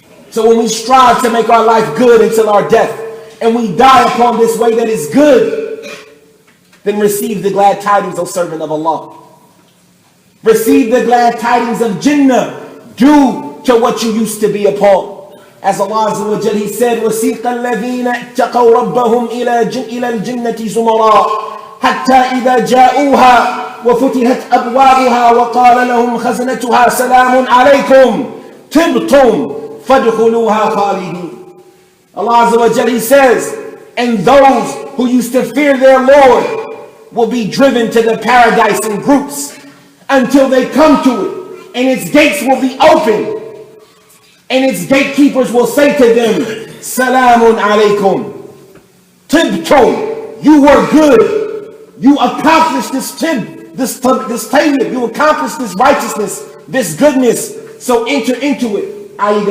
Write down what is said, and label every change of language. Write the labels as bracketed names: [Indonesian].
[English] So when we strive to make our life good until our death, and we die upon this way that is good, then receive the glad tidings, O servant of Allah. Receive the glad tidings of Jannah due to what you used to be upon. As Allah Azza wa Jal, He said, [Arabic] وَسِيقَ الَّذِينَ اتَّقَوْا رَبَّهُمْ إِلَى الْجِنَّةِ زُمَرًا حَتَّى إِذَا جَاءُوهَا وَفُتِحَتْ أَبْوَابُهَا وَقَالَ لَهُمْ خَزْنَتُهَا سَلَامٌ عَلَيْكُمْ تِبْتُمْ فَادْخُلُوهَا خَالِدِينَ. [English] Allah Azza wa Jal, He says, and those who used to fear their Lord will be driven to the paradise in groups until they come to it, and its gates will be open, and its gatekeepers will say to them, [Arabic] Salamun alaykum, tibtum, [English] you were good, you accomplished this tayyib, you accomplished this righteousness, this goodness, so enter into it, i.e.